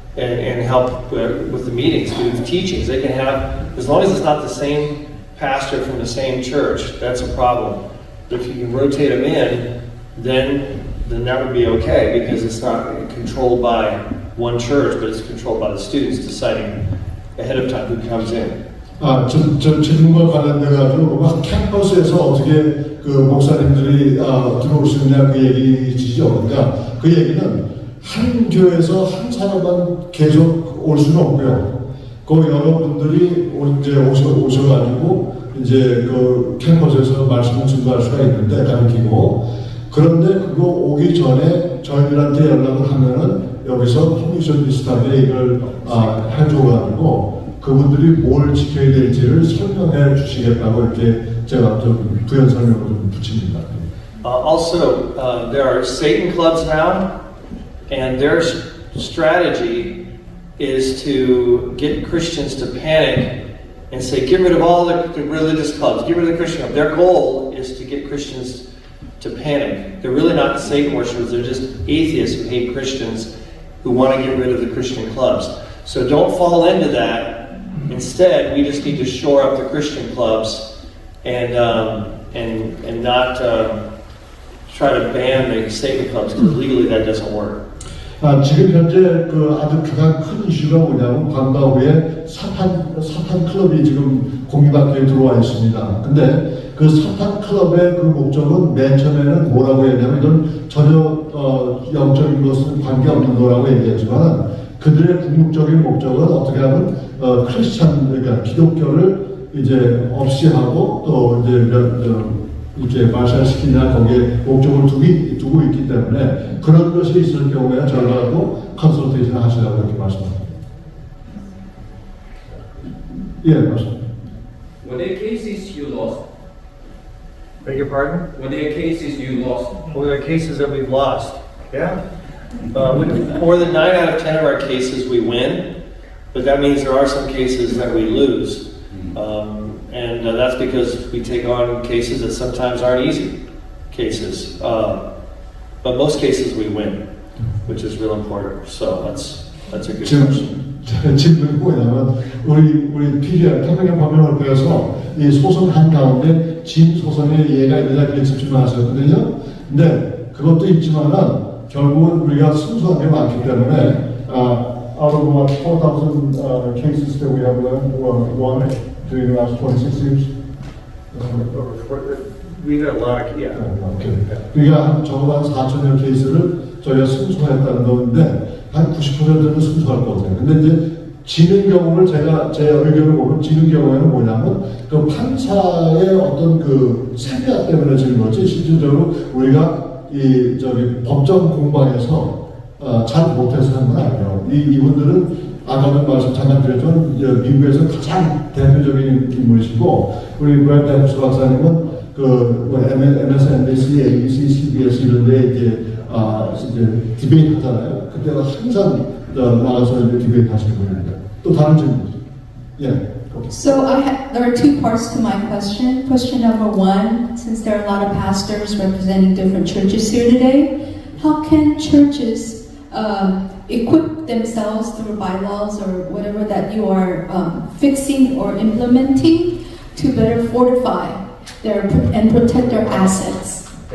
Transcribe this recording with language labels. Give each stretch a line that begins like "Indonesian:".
English: and help with the meetings, with the teachings. They can have, as long as it's not the same pastor from the same church, that's a problem. But if you can rotate them in, then that would be okay, because it's not controlled by one church, but it's controlled by the students deciding ahead of time who comes in.
Korean: 저 질문과 관련돼가지고 캠퍼스에서 어떻게 그 목사님들이 들어올 수 있냐 그 얘기지죠. 그러니까 그 얘기는 한 교회에서 한 사람만 계속 올 수는 없고요. 그 여러분들이 이제 오셔가지고 이제 그 캠퍼스에서 말씀을 증거할 수가 있는데 가르치고, 그런데 그거 오기 전에 저희들한테 연락을 하면은 여기서 퍼미션 비슷하게 이걸 해줘가지고 그분들이 뭘 지켜야 될지를 설명해 주시겠다고 이렇게 제가 좀 부연 설명을 좀 붙입니다.
English: Also, there are Satan clubs now, and their strategy is to get Christians to panic and say, get rid of all the religious clubs, get rid of the Christian clubs. Their goal is to get Christians to panic. They're really not Satan worshippers, they're just atheists who hate Christians who want to get rid of the Christian clubs. So don't fall into that. Instead, we just need to shore up the Christian clubs and not try to ban the Satan clubs, because legally that doesn't work.
Korean: 지금 현재 그 아주 가장 큰 이슈가 뭐냐면 방과 후에 사탄 클럽이 지금 공립학교에 들어와 있습니다. 근데 그 사탄 클럽의 그 목적은 맨 처음에는 뭐라고 했냐면 이건 전혀 영적인 것은 관계없는 거라고 얘기했지만 그들의 궁극적인 목적은 어떻게 하면 크리스찬, 그러니까 기독교를 이제 없이 하고 또 이제 이렇게 말살시키냐 거기에 목적을 두고 있기 때문에 그런 것이 있을 경우에 저희하고 컨설테이션 하시라고 이렇게 말씀합니다. 예, 맞습니다.
English: Were there cases you lost? Beg your pardon? Were there cases you lost? Were there cases that we've lost? Yeah. More than 9 out of 10 of our cases we win, but that means there are some cases that we lose. And that's because we take on cases that sometimes aren't easy cases. But most cases we win, which is real important. So that's a good question.
Korean: 질문이 뭐냐면 우리 PDR 태평양법률협회에서 이 소송 한 가운데 진 소송에 얘가 있느냐 그게 집중을 하셨거든요. 근데 그것도 있지만은 결국은 우리가 순수한 게 많기 때문에
English: out of what 4,000 cases that we have won during the last 26 years. We got a lot of, yeah.
Korean: 우리가 적어도 한 4,000여 케이스를 저희가 승소했다는 건데 한 90%는 승소할 것 같아요. 근데 이제 지는 경우를 제가 제 의견을 보면 지는 경우에는 뭐냐면 그 판사의 어떤 그 세뇌 때문에 지는 거지 실질적으로 우리가 이 법정 공방에서 잘 못해서 한 건 아니에요. 이분들은 아까도 말씀 잠깐 드렸지만 미국에서 가장 대표적인 인물이시고 우리 브랜드 박사님은 그 MSNBC, ABC, CBS 이런데 이제 디베이트 하잖아요. 그때가 항상 나가서 이제 디베이트 하시는 분입니다. 또 다른 질문. 예.
English: So there are two parts to my question. Question number one, since there are a lot of pastors representing different churches here today, how can churches equip themselves through bylaws or whatever that you are fixing or implementing to better fortify and protect their assets?